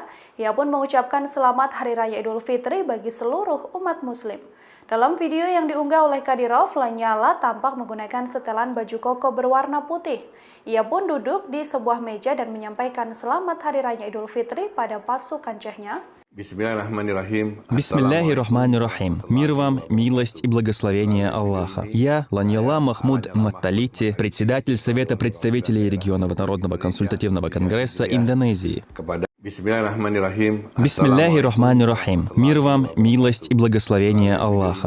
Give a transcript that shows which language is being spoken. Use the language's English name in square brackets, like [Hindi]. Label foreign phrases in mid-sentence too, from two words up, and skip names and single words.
[Indonesian] Ia pun mengucapkan selamat Hari Raya Idul Fitri bagi seluruh umat Muslim. Dalam video yang diunggah oleh Kadyrov, Lanyala tampak menggunakan setelan baju koko berwarna putih. Ia pun duduk di sebuah meja dan menyampaikan selamat Hari Raya Idul Fitri pada pasukan Chechnya. [Russian] Бисмиллахиррахманиррахим. Мир вам, милость и благословение Аллаха. Я, Ланьяла Махмуд Матталити, председатель Совета представителей регионов Народного консультативного конгресса Индонезии. Бисмиллахиррахманиррахим. Мир вам, милость и благословение Аллаха.